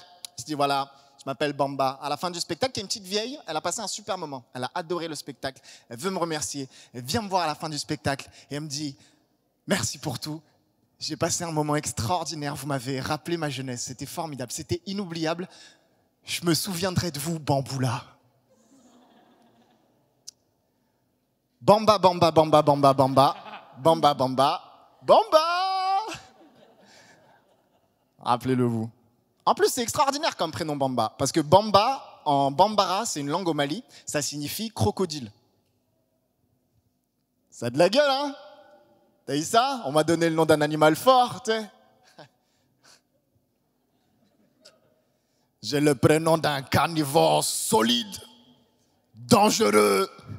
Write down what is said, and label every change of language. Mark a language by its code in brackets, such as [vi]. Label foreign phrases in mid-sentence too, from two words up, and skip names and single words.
[fr] Je dis, voilà, je m'appelle Bamba. À la fin du spectacle, il y a une petite vieille, elle a passé un super moment. Elle a adoré le spectacle. Elle veut me remercier. Elle vient me voir à la fin du spectacle et elle me dit, merci pour tout. J'ai passé un moment extraordinaire. Vous m'avez rappelé ma jeunesse. C'était formidable. C'était inoubliable. Je me souviendrai de vous, Bamboula. Bamba, Bamba, Bamba, Bamba, Bamba. Bamba, Bamba. Bamba. Rappelez-le vous. En plus, c'est extraordinaire comme prénom Bamba. Parce que Bamba, en Bambara, c'est une langue au Mali. Ça signifie crocodile. Ça a de la gueule, hein? T'as vu ça? On m'a donné le nom d'un animal fort, tu sais. J'ai le prénom d'un carnivore solide, dangereux.